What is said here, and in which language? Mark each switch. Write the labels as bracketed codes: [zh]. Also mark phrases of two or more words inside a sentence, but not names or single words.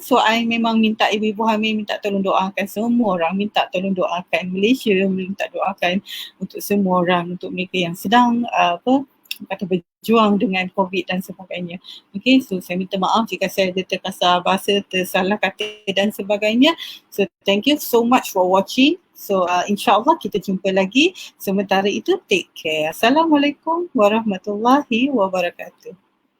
[en] So I [ms] memang minta ibu-ibu hamil minta tolong doakan semua orang, minta tolong doakan Malaysia, minta doakan untuk semua orang, untuk mereka yang sedang berjuang dengan COVID dan sebagainya. [en] Okay, so [ms] saya minta maaf jika saya ada terkasar bahasa, tersalah kata dan sebagainya. [en] So thank you so much for watching. [ms] So insyaAllah kita jumpa lagi. Sementara itu [en] take care. [ar] السلام عليكم ورحمة الله وبركاته.